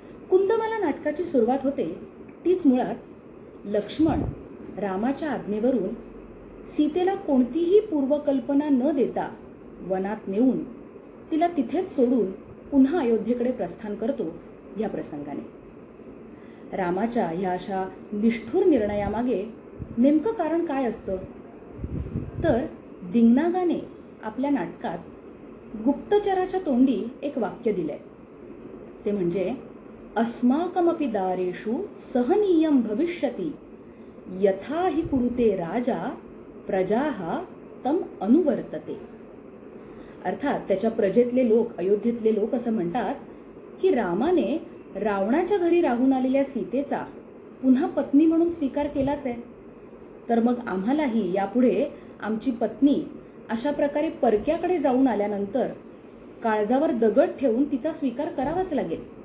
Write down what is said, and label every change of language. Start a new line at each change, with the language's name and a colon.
Marathi: कुंदमाला नाटकाची सुरुवात होते तीच मुळात लक्ष्मण रामाच्या आज्ञेवरून सीतेला कोणतीही पूर्वकल्पना न देता वनात नेऊन तिला तिथेच सोडून पुन्हा अयोध्येकडे प्रस्थान करतो या प्रसंगाने. रामाच्या ह्या अशा निष्ठुर निर्णयामागे नेमकं कारण काय असतं? तर दिंगनागाने आपल्या नाटकात गुप्तचराच्या तोंडी एक वाक्य दिलंय. ते म्हणजे
Sanskrit: अस्माकमपि दारेषु सहनीयं भविष्यति यथा हि कुरुते राजा प्रजाः तम अनुवर्तते.
Marathi: अर्थात त्याच्या प्रजेतले लोक, अयोध्येतले लोक असं म्हणतात की रामाने रावणाच्या घरी राहून आलेल्या सीतेचा पुन्हा पत्नी म्हणून स्वीकार केलाच आहे, तर मग आम्हालाही यापुढे आमची पत्नी अशा प्रकारे परक्याकडे जाऊन आल्यानंतर काळजावर दगड ठेवून तिचा स्वीकार करावाच लागेल.